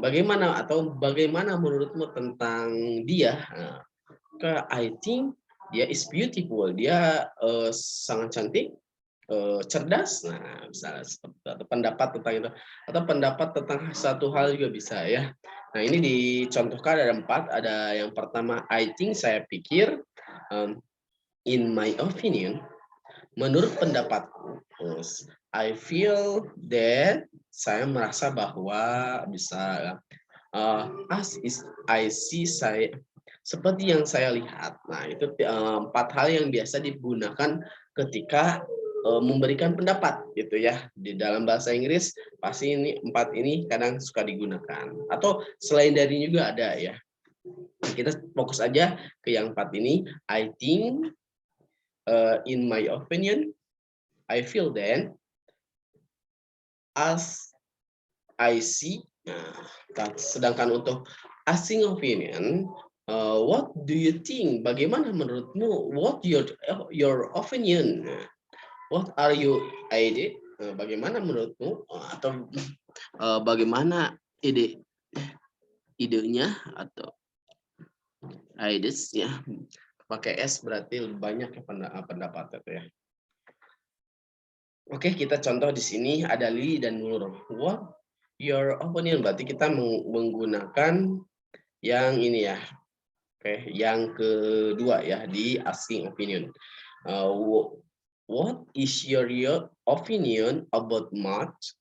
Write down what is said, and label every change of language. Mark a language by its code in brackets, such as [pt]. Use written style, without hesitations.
[id] Bagaimana atau bagaimana menurutmu tentang dia? [en] I think [id] dia [en] is beautiful. [id] Dia sangat cantik, cerdas. Nah, misalnya atau pendapat tentang itu atau pendapat tentang satu hal juga bisa ya. Nah, ini dicontohkan ada 4. Ada yang pertama [en] I think, [id] saya pikir, [en] in my opinion, [id] menurut pendapatku. Terus [en] I feel that, [id] saya merasa bahwa, bisa [en] as is I see, [id] saya seperti yang saya lihat. Nah, itu 4 hal yang biasa digunakan ketika memberikan pendapat gitu ya. Di dalam bahasa Inggris pasti ini 4 ini kadang suka digunakan. Atau selain dari juga ada ya. Kita fokus aja ke yang 4 ini. [en] I think, in my opinion, I feel then, as I see. [id] Nah, sedangkan untuk [en] asking opinion, what do you think? [id] Bagaimana menurutmu? [en] What your opinion? What are you idea? [id] Bagaimana menurutmu? Atau bagaimana idenya atau ideas ya? Pakai S berarti lebih banyak ya pendapat itu ya. Oke, kita contoh di sini ada Lili dan Nur. [en] What your opinion? [id] Berarti kita menggunakan yang ini ya. Oke, yang kedua ya di asking opinion. [en] What is your opinion about math?